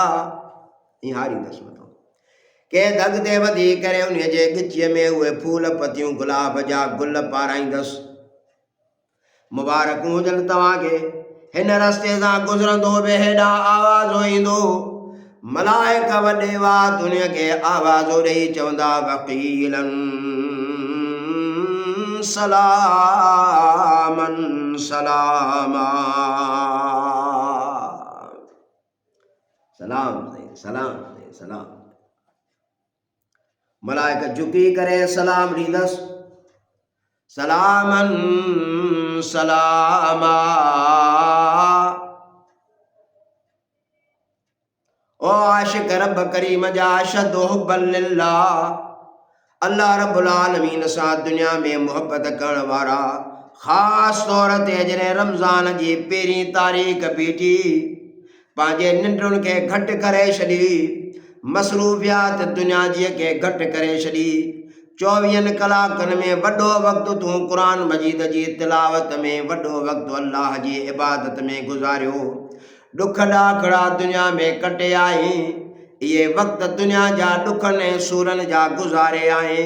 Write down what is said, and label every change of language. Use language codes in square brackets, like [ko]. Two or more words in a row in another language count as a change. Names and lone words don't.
[sd] ईअं हारींदसि मथां के दग ते वधी करे उन जे ॻिचीअ में उहे फूल पतियूं गुलाब जा गुल पाराईंदसि। मुबारकूं हुजनि तव्हांखे। हिन रस्ते सां गुज़रंदो बि हेॾां आवाज़ो ईंदो, मलाइक वॾे वात उन खे आवाज़ो ॾेई चवंदा, [ar] وقيلا سلاما سلاما. [sd] सलाम सलाम सलाम। मलाइक झुकी करे सलाम ॾींदसि, [ar] سلاما سلاما. [sd] ओ आशिक रब करीम जा [ar] أشد حبا لله, الله رب العالمين [sd] सां दुनिया में मुहब्बत करण वारा, ख़ासि तौर ते जॾहिं रमज़ान जी पहिरीं तारीख़ बीठी, पंहिंजे निंडुनि खे घटि करे छॾी, मसरूफ़ियात दुनिया जी खे घटि करे छॾी, 24 कलाकनि में वॾो वक़्तु तूं क़ुरान मजीद जी तिलावत में, वॾो वक़्तु अल्लाह जी इबादत में गुज़ारियो, ॾुख ॾाखड़ा दुनिया में कटे आई, इहे वक़्त दुनिया जा ॾुखनि ऐं सूरनि जा गुज़ारे आहीं।